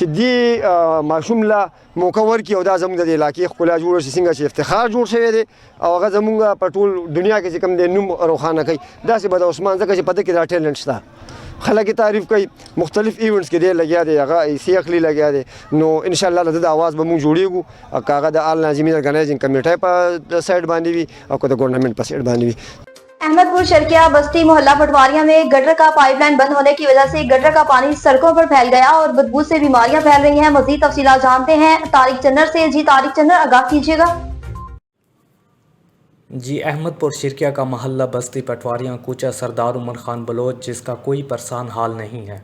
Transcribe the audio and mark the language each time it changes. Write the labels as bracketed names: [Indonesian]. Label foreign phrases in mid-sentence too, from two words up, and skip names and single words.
[Pashto] دې ماشوم له موقع ورکړي او دا زموږ د دې علاقې ښکلا جوړه شي څنګه چې افتخار جوړ شوی دی او هغه زموږ په ټول دنیا کې چې کوم دی نوم روښانه کوي داسې به د عثمان ځکه چې په ده کې دا ټیلنټ شته خلک تعریف کوي مختلف ایونټس کې دی لګیا دی هغه ایسی اخلي لګیا دی نو ان شاء الله د اواز به موږ جوړیږو او کاغه د آل ناظمین ارګنایزینګ کمیټه په سایډ باندې وي او که د ګورنمنت په سایډ باندې وي. [Urdu] احمدپور شرکیہ بستی محلہ پٹواریہ میں گٹر کا پائپ لائن بند ہونے کی وجہ سے گٹر کا پانی سڑکوں پر پھیل گیا اور بدبو سے بیماریاں پھیل رہی ہیں. مزید تفصیلات جانتے ہیں طارق چنر سے. جی طارق چنر، آگاہ کیجیے گا. جی، احمدپور شرکیہ کا محلہ بستی پٹواریاں کوچہ سردار عمر خان بلوچ جس کا کوئی پرسان حال نہیں ہے.